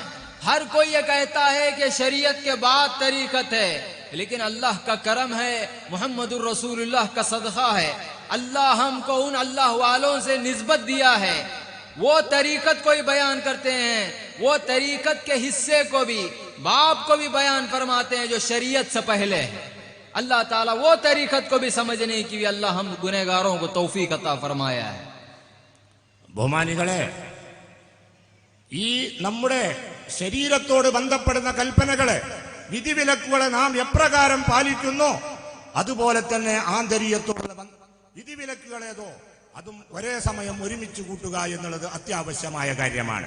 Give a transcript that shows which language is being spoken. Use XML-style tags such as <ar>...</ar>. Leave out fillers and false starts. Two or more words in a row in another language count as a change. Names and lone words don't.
<ur>ہر کوئی یہ کہتا ہے کہ شریعت کے بعد طریقت ہے، لیکن اللہ کا کرم ہے، محمد الرسول اللہ کا صدقہ ہے، اللہ ہم کو ان اللہ والوں سے نسبت دیا ہے، وہ طریقت کو ہی بیان کرتے ہیں، وہ طریقت کے حصے کو بھی، باب کو بھی بیان فرماتے ہیں جو شریعت سے پہلے ہے۔ اللہ تعالیٰ وہ طریقت کو بھی سمجھنے کی اللہ ہم گنہگاروں کو توفیق عطا فرمایا ہے.</ur> <ml>ബഹുമാനികളെ, ഈ നമ്മുടെ ശരീരത്തോട് ബന്ധപ്പെടുന്ന കൽപ്പനകളെ, വിധിവിലക്കുകളെ നാം എപ്രകാരം പാലിക്കുന്നോ അതുപോലെ തന്നെ ആന്തരീയത്തോടുള്ള വിധിവിലക്കുകളേതോ അതും ഒരേ സമയം ഒരുമിച്ച് കൂട്ടുക എന്നുള്ളത് അത്യാവശ്യമായ കാര്യമാണ്.</ml>